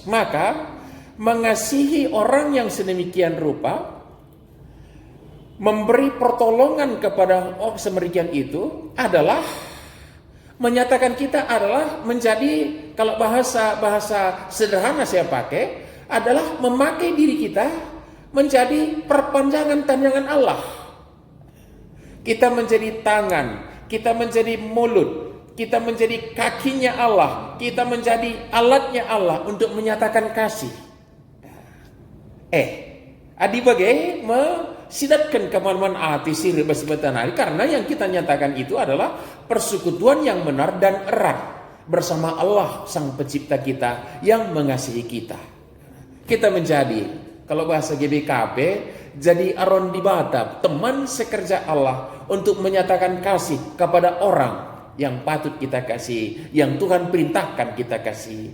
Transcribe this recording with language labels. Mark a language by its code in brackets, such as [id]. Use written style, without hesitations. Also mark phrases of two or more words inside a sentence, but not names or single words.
[id] Maka mengasihi orang yang sedemikian rupa, memberi pertolongan kepada orang sedemikian itu adalah menyatakan kita adalah menjadi, kalau bahasa sederhana saya pakai, adalah memakai diri kita menjadi perpanjangan tangan Allah. Kita menjadi tangan, kita menjadi mulut, kita menjadi kakinya Allah, kita menjadi alatnya Allah untuk menyatakan kasih. [btx] Adi bagai sidatkan kemaluan hati sirri basibatan hari, [id] karena yang kita nyatakan itu adalah persekutuan yang benar dan erat bersama Allah sang pencipta kita yang mengasihi kita. Kita menjadi, kalau bahasa GBKB, [btx] jadi aron di batap, [id] teman sekerja Allah untuk menyatakan kasih kepada orang yang patut kita kasih, yang Tuhan perintahkan kita kasih.